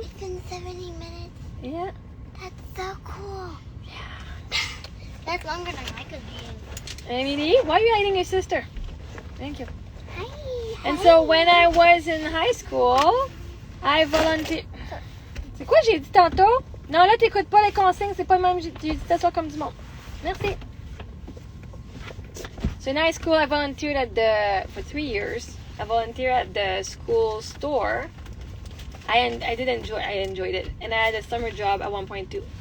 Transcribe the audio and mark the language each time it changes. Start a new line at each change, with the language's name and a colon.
English: It's been 70 minutes. Yeah. That's so cool. Yeah. That's longer than I could be. Emily, why are you hiding your sister? Thank you. Hi. And so when I was in high school, I volunteered.
French: C'est quoi j'ai dit tantôt? Non, là, t'écoutes pas les consignes, c'est pas le même. Tu dis t'assois comme du monde. Merci.
English: So in high school, I volunteered for 3 years. I volunteered at the school store. I enjoyed it. And I had a summer job at one point too.